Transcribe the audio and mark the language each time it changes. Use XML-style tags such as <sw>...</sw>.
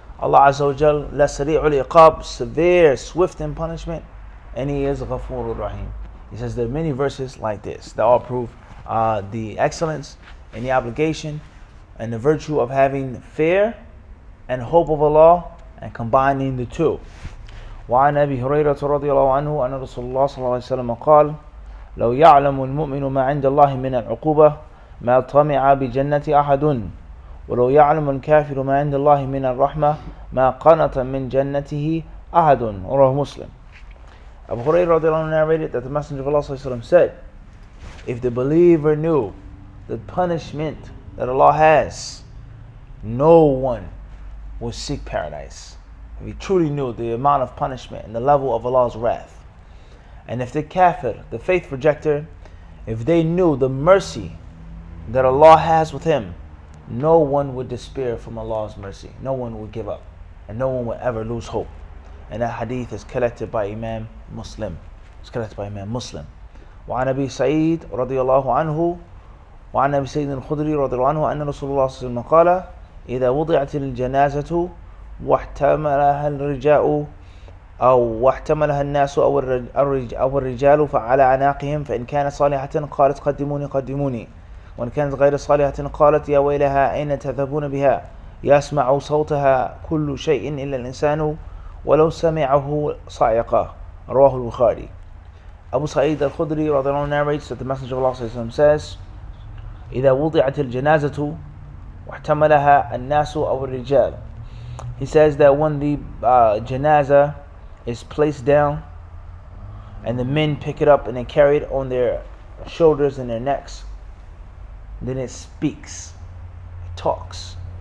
<en>Allah Azza wa Jal,</en> <ar>لَسَرِيعُ الْعِقَابِ,</ar> <en>severe, swift in punishment, and He is Ghafurur Rahim. He says there are many verses like this that all prove the excellence and the obligation and the virtue of having fear and hope of Allah and combining the two.</en> <ar>وعن أبي هريرة رضي الله عنه أن رسول الله صلى الله عليه وسلم قال لو يعلم المؤمن ما عند الله من العقوبة ما طمع بجنة أحد ولو يعلم الكافر ما عند الله من الرحمة ما قنط من جنته أحد. رواه</ar> <en>Muslim. Abu Hurairah radiallahu anhu narrated that the Messenger of Allah sallallahu alaihi wasallam said, if the believer knew the punishment that Allah has, no one would seek paradise. If he truly knew the amount of punishment and the level of Allah's wrath. And if the kafir, the faith rejector, if they knew the mercy that Allah has with him, no one would despair from Allah's mercy. No one would give up. And no one would ever lose hope. And that hadith is collected by Imam Muslim. It's collected by Imam Muslim.</en> <ar>وعن أبي سعيد رضي الله عنه وعن أبي سعيد الخدري رضي الله عنه أن رسول الله صلى الله عليه وسلم قال إذا وضعت الجنازة واحتملها الرجاء أو واحتملها الناس أو الرجال فعلى عناقهم فإن كانت صالحة قالت قدموني قدموني وإن كانت غير صالحة قالت يا ويلها أين تذهبون بها يسمع صوتها كل شيء إلا الإنسان ولو سمعه صاعقة. رواه البخاري.</ar> <en>Abu Sa'id al-Khudri narrates that the Messenger of Allah says,</en> <ar>إذا وضعت الجنازة واحتملها الناس أو الرجال.</ar> <en>He says that when the janazah is placed down and the men pick it up and they carry it on their shoulders and their necks, then it speaks, it talks.</en>